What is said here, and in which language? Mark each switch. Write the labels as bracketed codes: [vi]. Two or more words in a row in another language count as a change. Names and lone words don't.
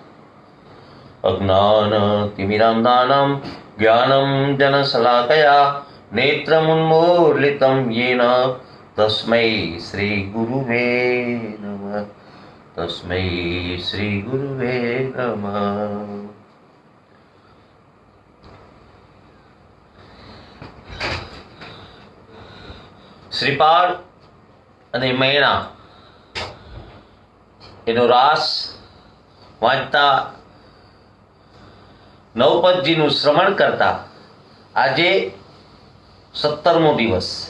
[sa] अज्ञानतिमिरान्धानां ज्ञानं जनशलाकया नेत्रमुन्मीलितं येन तस्मै श्रीगुरुवे नमः। तस्मै श्रीगुरुवे नमः। [gu] શ્રીપાદ અને મૈણા એનો રાસ વાંચતા નવપદજીનું શ્રવણ કરતા આજે 17મો દિવસ।